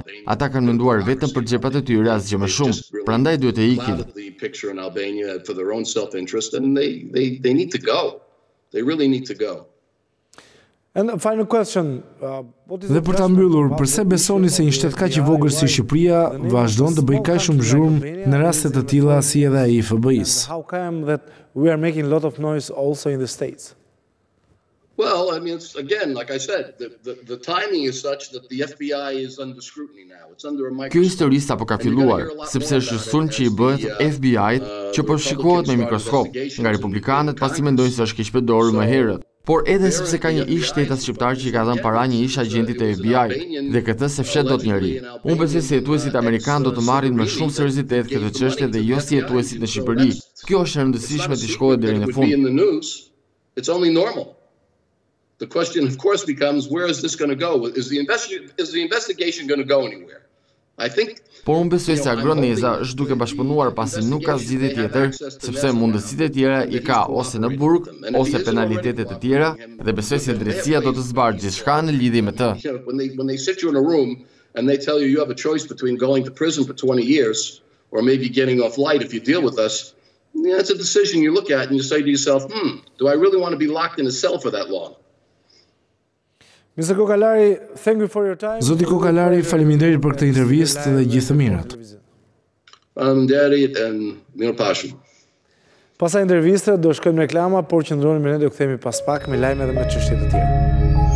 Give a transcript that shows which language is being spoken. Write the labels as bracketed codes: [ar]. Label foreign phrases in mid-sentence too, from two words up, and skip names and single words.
[sq] Ata kanë menduar vetëm për xhepat e tyre asgjë më shumë. Prandaj duhet të ikin. [en] They really need to go. And a final question, [sq] Dhe për ta mbyllur, pse besoni se një shtet kaq I vogël si Shqipëria vazhdon të bëjë kaq shumë zhurmë në raste të tilla si edhe ai I FBI-s? [en] How come that we are making a lot of noise also in the States? Well, I mean, it's, again, like I said, the timing is such that the FBI is under scrutiny now. It's under a microscope. [sq] Kjo histori sapo ka filluar, sepse është sulm që I bëhet FBI-t që po shikohet me mikroskop nga republikanët pasi mendojnë se është keq përdorur më herët. Por edhe sepse ka një ish shtetas shqiptar që I ka dhënë para një ish agjentit të FBI-t dhe këtë se fshet dot njëri. Unë besoj se jetuesit amerikan do të marrin me shumë seriozitet këtë çështje dhe jo si jetuesit në Shqipëri. Kjo është e rëndësishme të shkohet deri në fund. [en] It's only normal. the question, of course, becomes, where is this going to go? Is the investigation going to go anywhere? I think. [sq] Por unë besoj se Agroneza është duke bashkëpunuar pasi nuk ka zgjidhje tjetër, sepse mundësitë e tjera I ka ose në burg, ose penalitetet e tjera, dhe besoj se drejtësia do të zbardhë gjithçka në lidhje me të. [en] When they sit you in a room and they tell you have a choice between going to prison for 20 years or maybe getting off light if you deal with us, that's a decision you look at and you say to yourself, do I really want to be locked in a cell for that long? Mr. Kokalari, thank you for your time. [sq] Zoti Kokalari, faleminderit për këtë intervistë dhe gjithë të mirat. Deri and mirupafshim. Pasaj interviste do shkojmë në reklama, por qëndroni me ne, do kthehemi pas pak me lajme dhe me çështje të tjera.